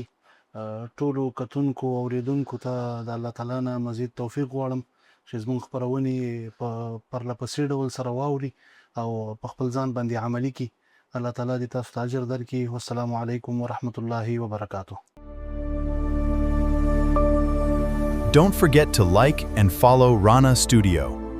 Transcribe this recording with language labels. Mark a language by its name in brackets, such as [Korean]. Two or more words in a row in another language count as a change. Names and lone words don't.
[Pashto] ټولو کتونکو او اوریدونکو ته د [Arabic] الله تعالی [Pashto] نه مزید توفیق غواړم چې زموږ خبرونه په پرلپسې ډول سره واوري او په خپل ځان باندې عملي کړي. [Arabic] الله تعالی [Pashto] دې تاسو ته اجر درکړي. [Arabic] والسلام علیکم ورحمت الله وبرکاته. [English] Don't forget to like and follow Rana Studio.